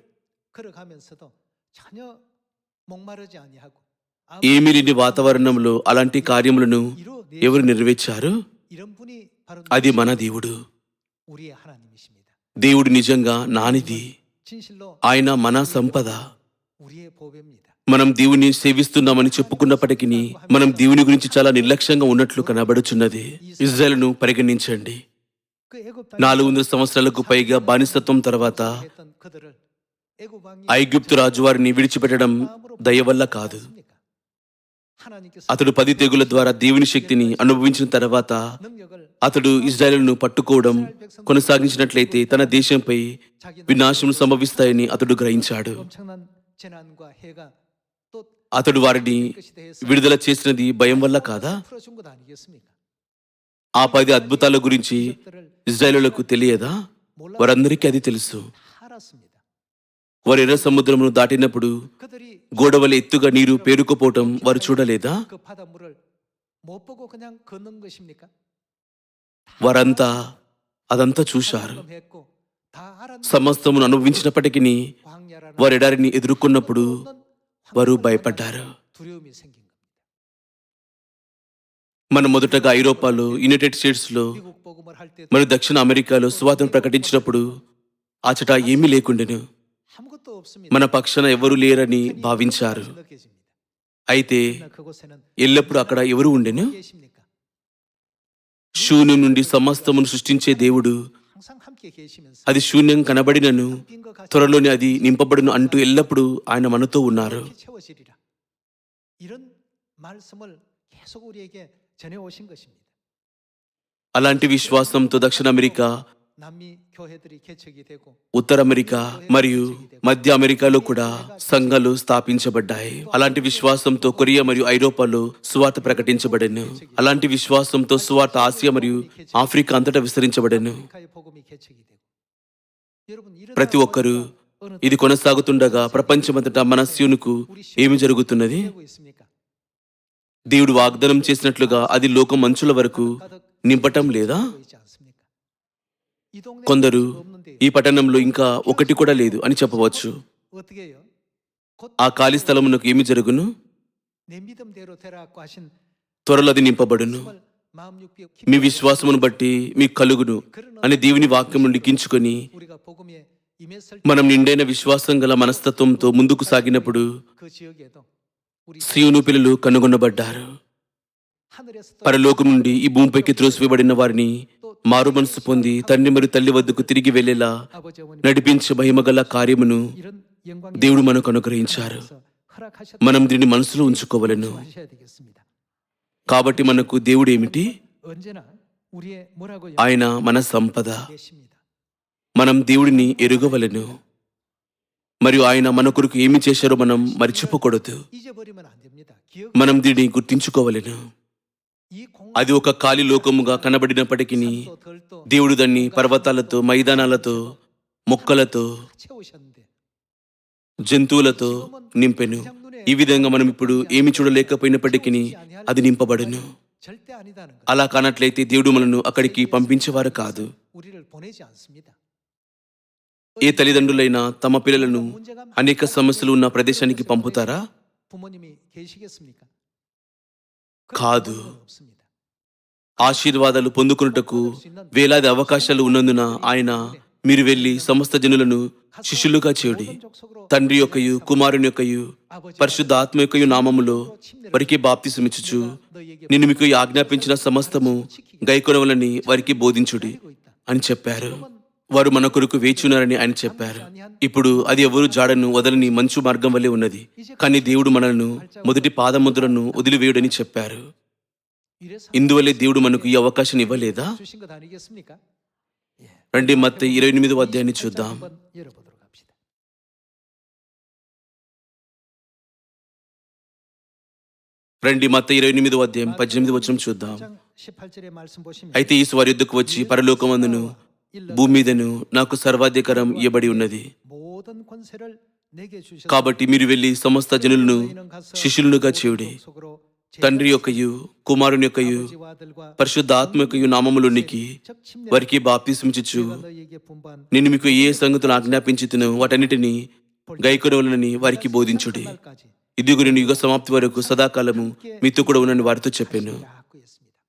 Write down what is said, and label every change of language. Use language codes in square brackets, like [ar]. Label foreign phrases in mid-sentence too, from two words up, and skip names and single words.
[te] ఏమీ లేని వాతావరణంలో అలాంటి కార్యములను ఎవరు నెరవేర్చారు? అది మన దేవుడు. దేవుడు నిజంగా నానిది [ko] 진실로 [te] ఆయన మన సంపద. [ko] 우리의 보배입니다. [te] మనం దేవుని సేవిస్తున్నామని చెప్పుకున్నప్పటికీ మనం దేవుని గురించి చాలా నిర్లక్ష్యంగా ఉన్నట్లు కనబడుచున్నది. ఇజ్రాయెలును పరిగణించండి. [ko] 그 애굽 [te] 400 సంవత్సరాలకు పైగా బానిసత్వం తర్వాత [ko] 했던 그들을 애굽 왕이 [te] ఐగుప్తు రాజు వారిని విడిచిపెట్టడం దయ వల్ల కాదు. [ko] 하나님께서 [te] అతడు 10 తెగుల ద్వారా దేవుని శక్తిని అనుభవించిన తర్వాత [ko] 능력을 [te] అతడు ఇజ్రాయెలును పట్టుకోవడం కొనసాగించినట్లయితే తన దేశంపై వినాశనం సంభవిస్తాయని అతడు గ్రహించాడు. [ko] 엄청난 재난과 해가 또 [te] అతడు వారిని [ko] 것이 대해서 [te] విడుదల చేసినది భయం వల్ల కాదా? [ko] 풀어준 것 아니겠습니까? [te] ఆ 10 అద్భుతాల గురించి ఇజ్రాయేలులకు తెలియదా? వారందరికీ అది తెలుసు. [ko] 알았습니다. [te] వారు ఎర్ర సముద్రమును దాటినప్పుడు [ko] 그들이 [te] గోడవల ఎత్తుగా నీరు పేరుకుపోవటం వారు చూడలేదా? [ko] 그 바닷물을 못 보고 그냥 걷는 것입니까? [te] వారంతా అదంతా చూశారు. [ko] 했고 다 알았는데 [te] సమస్తమును అనుభవించినప్పటికీ [ko] 광야라는 [te] వారు ఎడారిని ఎదుర్కొన్నప్పుడు వారు [ko] 황폐한 [te] భయపడ్డారు. [ko] 두려움이 생긴 겁니다. [te] మనం మొదటగా ఐరోపాలో, యునైటెడ్ స్టేట్స్ లో [ko] 미국 복음을 할 때 [te] మరియు దక్షిణ అమెరికాలో సువార్తను ప్రకటించినప్పుడు అచట ఏమీ లేకుండెను. [ko] 아무것도 없습니다. [te] మన పక్షాన ఎవరూ లేరని భావించారు. [ko] 느껴집니다. [te] అయితే [ko] 그러나 그곳에는 [te] ఎల్లప్పుడూ అక్కడ ఎవరు ఉండెను? [ko] 계십니까? [te] శూన్యం నుండి సమస్తమును సృష్టించే దేవుడు [ko] 항상 함께 계시면서 [te] అది శూన్యం కనబడినను [ko] 빈것 같이 [te] త్వరలోనే అది నింపబడును అంటూ ఎల్లప్పుడూ ఆయన మనతో ఉన్నారు. [ko] 이렇게 채워지리라. 이런 말씀을 계속 우리에게 전해 오신 것입니다. [te] అలాంటి విశ్వాసంతో దక్షిణ అమెరికా, [ko] 남미 교회들이 개척이 되고 [te] ఉత్తర అమెరికా మరియు మధ్య అమెరికాలో కూడా సంఘాలు స్థాపించబడ్డాయి. అలాంటి విశ్వాసంతో కొరియా మరియు ఐరోపాలో సువార్త ప్రకటించబడెను. అలాంటి విశ్వాసంతో సువార్త ఆసియా మరియు ఆఫ్రికా అంతటా విస్తరించబడెను. [ko] 아프리카의 복음이 개척이 되고 여러분 이런 [te] ప్రతి ఒక్కరూ ఇది కొనసాగుతుండగా ప్రపంచమంతటా మన సీనుకు ఏమి జరుగుతున్నది? [ko] 되고 있습니까? [te] దేవుడు వాగ్దానం చేసినట్లుగా అది లోకం అంచుల వరకు నింపటం లేదా? [ko] 있지 않습니까? 이 동네에 [te] కొందరు [ko] 없는데 [te] ఈ పట్టణంలో ఇంకా ఒకటి కూడా లేదు అని చెప్పవచ్చు. [ko] 어떻게 해요? 곧 [te] ఆ ఖాళీ స్థలమునకు ఏమి జరుగును? [ko] 내 믿음대로 되라고 하신 [te] త్వరలో అది నింపబడును. [ko] 말씀을 마음 육비 [te] మీ విశ్వాసమును బట్టి మీకు కలుగును అని దేవుని వాక్యమును లిఖించుకొని [ko] 우리가 복음에 임했을 [te] మనం నిండైన విశ్వాసం గల మనస్తత్వంతో ముందుకు సాగినప్పుడు [ko] 그 지역에도 우리 [te] సీయోను పిల్లలు కనుగొనబడ్డారు. [ko] 하늘에서 [te] పరలోకం నుండి ఈ భూమిపైకి త్రోసివేయబడిన వారిని మారు మనసు పొంది తండ్రి మరియు తల్లి వద్దకు తిరిగి వెళ్లేలా [ko] 아버지 어머니 [te] నడిపించే మహిమగల కార్యమును [ko] 이런 영광 [te] దేవుడు మనకు అనుగ్రహించారు. [ko] 허락하셨다고 [te] మనం దీన్ని మనసులో ఉంచుకోవలెను. [ko] 하셔야 되겠습니다. [te] కాబట్టి మనకు దేవుడు ఏమిటి? [ko] 언제나 우리의 뭐라고 [te] ఆయన మన సంపద. [ko] 계십니다. [te] మనం దేవుడిని ఎరుగవలెను. మరియు ఆయన మన కొరకు ఏమి చేశారో మనం మర్చిపోకూడదు. [ko] 잊어버리면 안 됩니다. 기억 [te] మనం దీన్ని గుర్తించుకోవలెను. [ko] 이 공 [te] అది ఒక ఖాళీ లోకముగా కనబడినప్పటికీ [ko] 또 덜도 [te] దేవుడు దాన్ని పర్వతాలతో, మైదానాలతో, మొక్కలతో, [ko] 채우셨는데 [te] జంతువులతో నింపెను. ఈ విధంగా మనం ఇప్పుడు ఏమి చూడలేకపోయినప్పటికీ అది నింపబడును. [ko] 절대 아니다는 것. [te] అలా కానట్లయితే దేవుడు మనను అక్కడికి పంపించేవారు కాదు. [ko] 우리를 보내지 않습니다. [te] ఏ తల్లిదండ్రులైనా తమ పిల్లలను [ko] 문제가 [te] అనేక సమస్యలు ఉన్న ప్రదేశానికి పంపుతారా? [ko] 부모님이 계시겠습니까? [te] కాదు. [ko] 그런 분은 없습니다. [te] ఆశీర్వాదాలు పొందుకున్నటకు వేలాది అవకాశాలు ఉన్నందున ఆయన మీరు వెళ్లి సమస్త జనులను శిష్యులుగా చేయుడి, [ko] 모든 족속으로 [te] తండ్రి యొక్కయు కుమారుని యొక్కయు పరిశుద్ధ ఆత్మ యొక్కయు నామములో వారికి బాప్తిసమిచ్చుచు [ko] 너희에게 [te] నేను మీకు ఆజ్ఞాపించిన సమస్తము గైకొనవలని వారికి బోధించుడి [ko] 보내고 있다. [te] అని చెప్పారు. వారు మన కొరకు వేచున్నారని ఆయన చెప్పారు. ఇప్పుడు అది ఎవరు జాడను వదలని మంచు మార్గం వల్లే ఉన్నది. కానీ దేవుడు మనలను మొదటి పాదముద్రను వదిలివేయుడని చెప్పారు. [ko] 이래서 [te] ఇందువల్లే దేవుడు మనకు ఈ అవకాశం ఇవ్వలేదా? [ko] 주신 것 아니겠습니까? 예. [te] రండి మత్తయి 28వ అధ్యాయాన్ని చూద్దాం. [ko] 한번 열어보도록 합시다. [te] రండి మత్తయి 28వ అధ్యాయం 18వ వచనం చూద్దాం. [ko] 18절의 말씀 보시면 [te] అయితే యేసు వారి యొద్దకు వచ్చి పరలోకమందును భూమి మీదను నాకు సర్వాధికారం ఇవ్వబడి ఉన్నది. [ko] 모든 권세를 내게 주셨다. [te] కాబట్టి మీరు వెళ్లి సమస్త జనులను శిష్యులుగా చేయుడి, తండ్రి యొక్కయు కుమారుని యొక్కయు [ko] 아버지와 아들과 [te] పరిశుద్ధ ఆత్మ యొక్కయు నామములోనికి [ko] 적 침례 [te] వారికి బాప్తిసమిచ్చుచు [ko] 너희에게 분부한 [te] నేను మీకు ఏ సంగతులు ఆజ్ఞాపించుతునో వాటన్నిటిని గైకొనవలనని వారికి బోధించుడి. [ko] 날까지 [te] ఇదిగో నేను యుగ సమాప్తి వరకు సదాకాలము మీతో కూడా ఉన్నని వారితో చెప్పాను. [ko] 하고 있습니다.